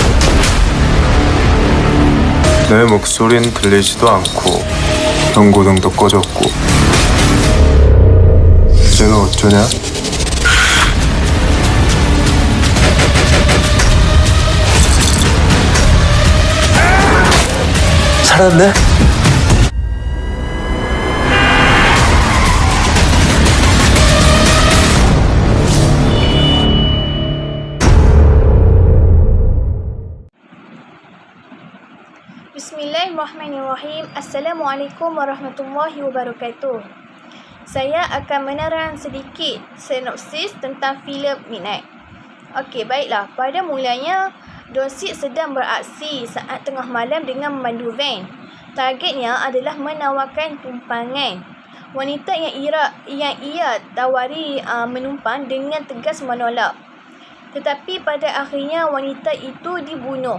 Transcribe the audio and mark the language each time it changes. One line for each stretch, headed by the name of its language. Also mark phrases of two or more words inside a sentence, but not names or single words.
Korean: 내 목소린 들리지도 않고 경고등도 꺼졌고. 이제는 어쩌냐? 살았네?
Arabic: بسم الله الرحمن الرحيم. السلام عليكم ورحمة الله وبركاته.
Malay: Saya akan menerang sedikit sinopsis tentang filem Midnight. Okey, baiklah. Pada mulanya, Dorsey sedang beraksi saat tengah malam dengan memandu van. Targetnya adalah menawarkan tumpangan. Wanita yang ia tawari menumpang dengan tegas menolak. Tetapi pada akhirnya wanita itu dibunuh.